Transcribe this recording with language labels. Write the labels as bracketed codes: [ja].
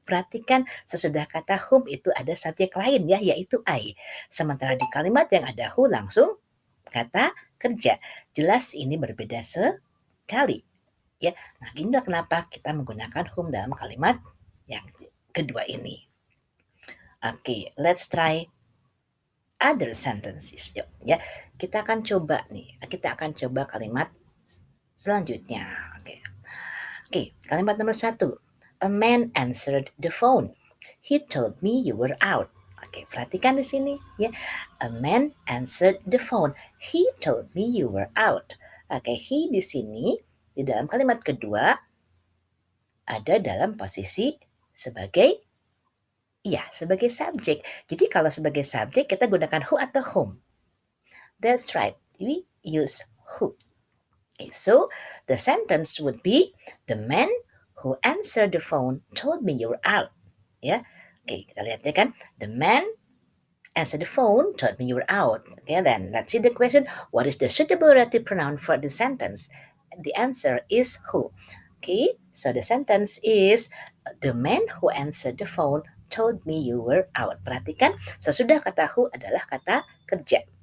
[id] Perhatikan sesudah kata whom itu ada subjek lain ya, yaitu I. Sementara di kalimat yang ada who langsung kata kerja. Jelas ini berbeda sekali ya. Nah, inilah kenapa kita menggunakan whom dalam kalimat yang kedua ini. [en] Oke, let's try other sentences. [id] Yuk, ya. Kita akan coba nih. Kita akan coba kalimat selanjutnya. Oke, kalimat nomor 1. [en] A man answered the phone. He told me you were out. [id] Oke, perhatikan di sini ya. [en] A man answered the phone. He told me you were out. [id] Oke, he di sini di dalam kalimat kedua ada dalam posisi sebagai sebagai subjek. Jadi kalau sebagai subjek kita gunakan who atau whom. [en] That's right. We use who. Okay, so the sentence would be the man who answered the phone told me you're out. [id] Ya. Oke, kita lihat ya kan. [en] The man answered the phone told me you were out. Okay, then let's see the question. What is the suitable relative pronoun for the sentence? The answer is who. Okay, so the sentence is the man who answered the phone told me you were out. [id] Perhatikan, sesudah kata who adalah kata kerja.